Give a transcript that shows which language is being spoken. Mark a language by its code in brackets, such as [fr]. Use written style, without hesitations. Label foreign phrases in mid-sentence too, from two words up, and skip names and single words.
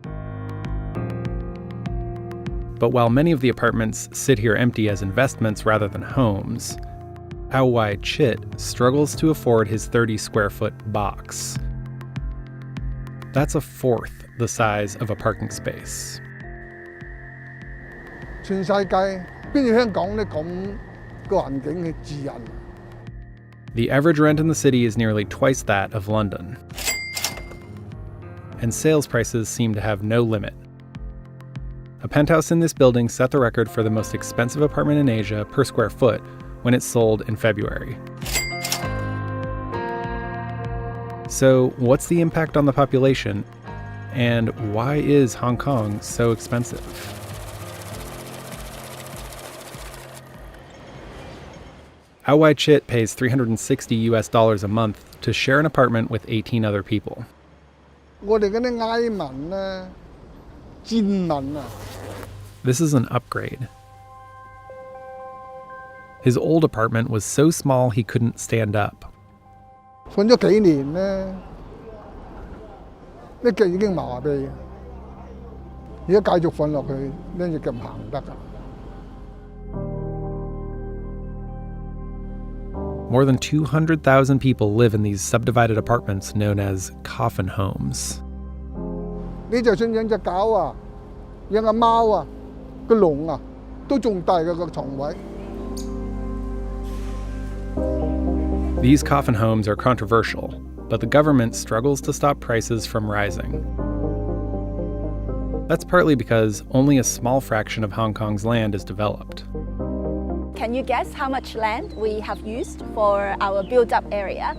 [en] But while many of the apartments sit here empty as investments rather than homes, Ao Chit struggles to afford his 30-square-foot box. That's a fourth the size of a parking space. [yue] 全世界邊有香港呢咁個環境嘅自由？ [en] The average rent in the city is nearly twice that of London. And sales prices seem to have no limit. A penthouse in this building set the record for the most expensive apartment in Asia per square foot when it sold in February. So, what's the impact on the population? And why is Hong Kong so expensive? Ao Chit pays $360 a month to share an apartment with 18 other people. [yue] 我哋嗰啲埃民咧、賤民啊！ [en] This is an upgrade. His old apartment was so small he couldn't stand up. [yue] 瞓咗幾年咧，呢腳已經麻痹，而家繼續瞓落去，呢隻腳唔行得㗎。 [en] More than 200,000 people live in these subdivided apartments known as coffin homes. [yue] 你就算養隻狗啊，養隻貓啊，個籠啊，都仲大過個床位。 [en] These coffin homes are controversial, but the government struggles to stop prices from rising. That's partly because only a small fraction of Hong Kong's land is developed. Can you guess how much land we have used for our built-up area?